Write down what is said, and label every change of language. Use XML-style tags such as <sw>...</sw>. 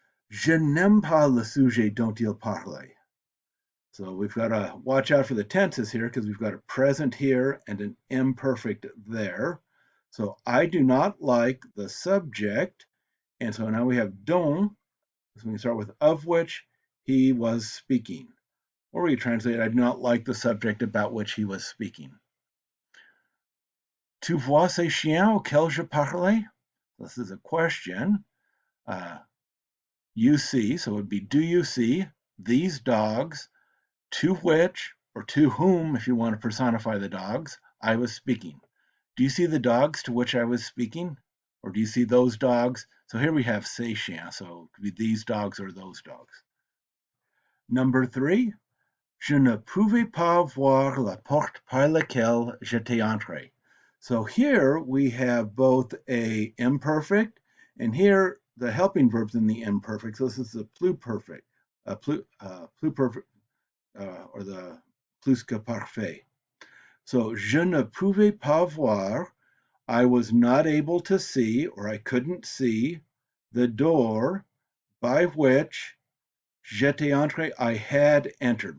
<fr>Je n'aime pas le sujet dont il parlait.</fr> <en>So we've got to watch out for the tenses here because we've got a present here and an imperfect there. So I do not like the subject. And so now we have dont. So we can start with of which he was speaking. Or we translate, I do not like the subject about which he was speaking.</en> <fr>Tu vois ces chiens auxquels je parlais?</fr> <en>This is a question. You see, so it would be do you see these dogs to which, or to whom, if you want to personify the dogs, I was speaking? Do you see the dogs to which I was speaking? Or do you see those dogs? So here we have</en> <fr>ces chiens,</fr> <en>so it could be these dogs or those dogs.</en> <fr>Number 3, je ne pouvais pas voir la porte par laquelle j'étais entré.</fr> <en>So here we have both a imperfect, and here the helping verb's in the imperfect. So this is the pluperfect, pluperfect, or the plus que parfait. So</en> <fr>je ne pouvais pas voir,</fr> <en>I was not able to see, or I couldn't see, the door by which</en> <fr>j'étais entré,</fr> <en>I had entered.</en>